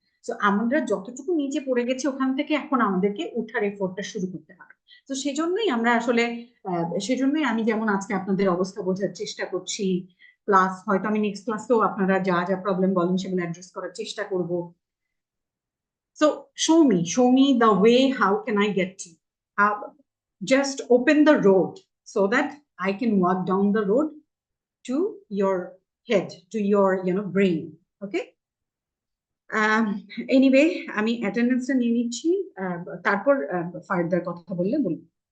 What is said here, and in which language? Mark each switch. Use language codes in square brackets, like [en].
[bn] So আমরা যতটুকু নিচে পড়ে গেছি ওখান থেকে এখন আমাদেরকে উঠার এফোর্টটা শুরু করতে হবে। তো সেজন্যই আমরা আসলে সেজন্যই আমি যেমন আজকে আপনাদের অবস্থা বোঝার চেষ্টা করছি, প্লাস হয়তো আমি নেক্সট ক্লাসেও আপনারা যা যা প্রবলেম বলেন সেগুলো অ্যাড্রেস করার চেষ্টা করব। [en] So show me the way, how can I get to you? Just open the road so that I can walk down the road to your head, to your brain. Okay? [bn] Anyway, আমি অ্যাটেন্ডেন্সটা নিয়ে নিচ্ছি, তারপর further কথা বললে বলবো।